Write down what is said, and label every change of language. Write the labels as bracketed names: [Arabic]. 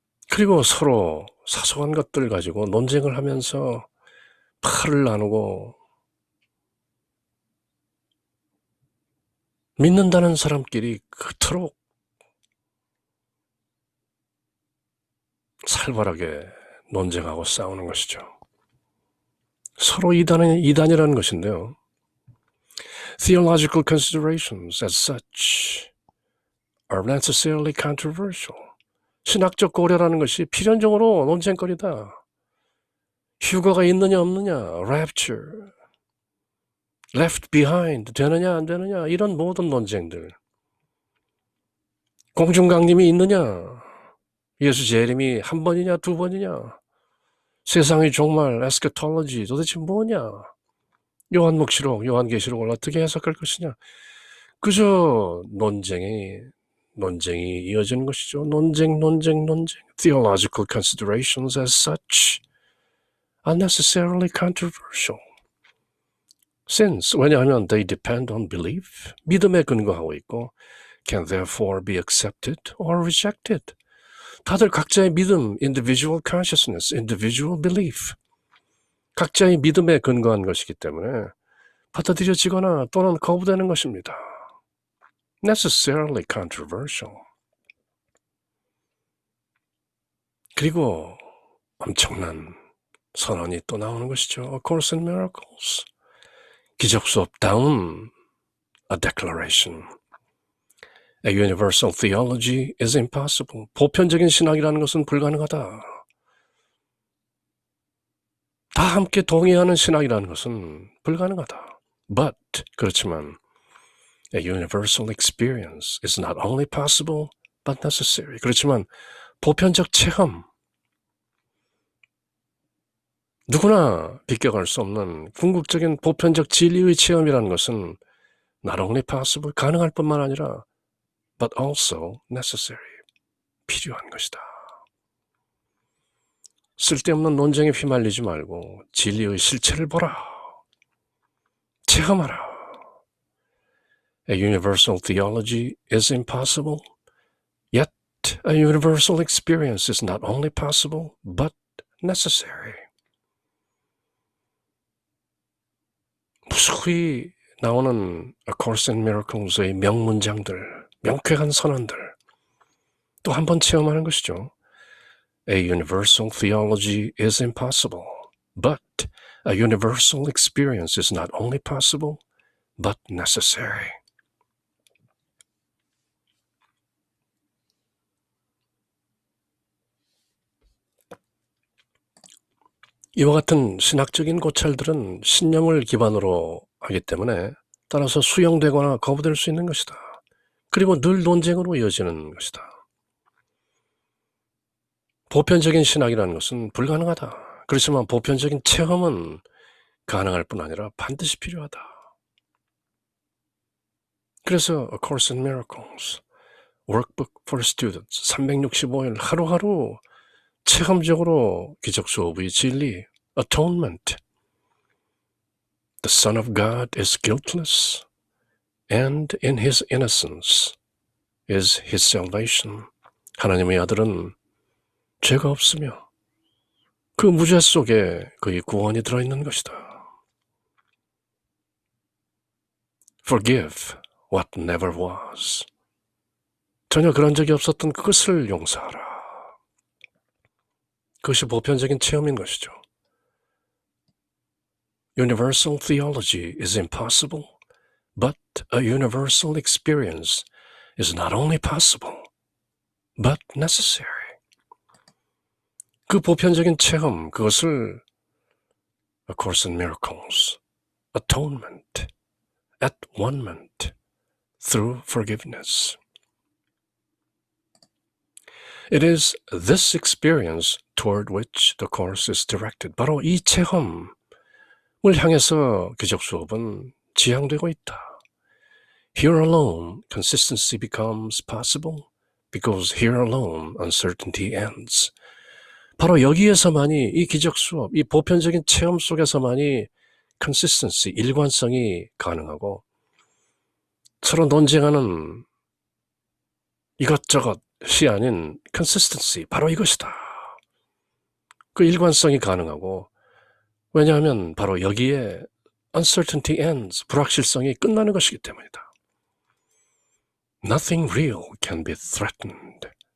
[Korean] 그리고 서로 사소한 것들 가지고 논쟁을 하면서 팔을 나누고 믿는다는 사람끼리 그토록 살벌하게 논쟁하고 싸우는 것이죠. 서로 이단이라는 것인데요. [English] Theological considerations as such are necessarily controversial. [Korean] 신학적 고려라는 것이 필연적으로 논쟁거리다. 휴거가 있느냐 없느냐, [English] rapture, left behind, [Korean] 되느냐 안 되느냐, 이런 모든 논쟁들. 공중강림이 있느냐, 예수 재림이 한 번이냐 두 번이냐, 세상의 종말, 에스카톨로지 도대체 뭐냐, 요한묵시록, 요한계시록을 어떻게 해석할 것이냐, 그저 논쟁이 이어지는 것이죠. 논쟁. [English] Theological considerations as such are necessarily controversial. Since, [Korean] 왜냐하면 [English] they depend on belief, [Korean] 믿음에 근거하고 있고 [English] can therefore be accepted or rejected. [Korean] 다들 각자의 믿음, [English] individual consciousness, individual belief, [Korean] 각자의 믿음에 근거한 것이기 때문에 받아들여지거나 또는 거부되는 것입니다. [English] necessarily controversial. [Korean] 그리고 엄청난 선언이 또 나오는 것이죠. [English] A Course in Miracles. [Korean] 기적 수업다운 [English] a declaration. A universal theology is impossible. [Korean] 보편적인 신학이라는 것은 불가능하다. 다 함께 동의하는 신학이라는 것은 불가능하다. [English] But, [Korean] 그렇지만 [English] a universal experience is not only possible but necessary. [Korean] 그렇지만 보편적 체험, 누구나 비껴갈 수 없는 궁극적인 보편적 진리의 체험이라는 것은 [English] not only possible, [Korean] 가능할 뿐만 아니라 [English] but also necessary, [Korean] 필요한 것이다. 쓸데없는 논쟁에 휘말리지 말고 진리의 실체를 보라. 체험하라. [English] A universal theology is impossible, yet a universal experience is not only possible but necessary. [Korean] 무수히 나오는 A Course in Miracles의 명문장들, 명쾌한 선언들 또 한 번 체험하는 것이죠. [English] A universal theology is impossible, but a universal experience is not only possible, but necessary. [Korean] 이와 같은 신학적인 고찰들은 신념을 기반으로 하기 때문에 따라서 수용되거나 거부될 수 있는 것이다. 그리고 늘 논쟁으로 이어지는 것이다. 보편적인 신학이라는 것은 불가능하다. 그렇지만 보편적인 체험은 가능할 뿐 아니라 반드시 필요하다. 그래서 [English] A Course in Miracles, Workbook for Students, [Korean] 365일 하루하루 체험적으로 기적 수업의 진리, [English] Atonement, The Son of God is guiltless, and in His innocence is His salvation. [Korean] 하나님의 아들은 죄가 없으며 그 무죄 속에 그의 구원이 들어있는 것이다. [English] Forgive what never was. [Korean] 전혀 그런 적이 없었던 그것을 용서하라. 그것이 보편적인 체험인 것이죠. [English] Universal theology is impossible, but a universal experience is not only possible, but necessary. [Korean] 그 보편적인 체험, 그것을 [English] A Course in Miracles, Atonement, At-one-ment, through forgiveness. It is this experience toward which the course is directed. [Korean] 바로 이 체험을 향해서 기적 수업은 지향되고 있다. [English] Here alone, consistency becomes possible because here alone, uncertainty ends. [Korean] 바로 여기에서만이 이 기적 수업, 이 보편적인 체험 속에서만이 consistency, 일관성이 가능하고 서로 논쟁하는 이것저것이 아닌 consistency, 바로 이것이다. 그 일관성이 가능하고 왜냐하면 바로 여기에 [English] uncertainty ends, [Korean] 불확실성이 끝나는 것이기 때문이다. [English] Nothing real can be threatened.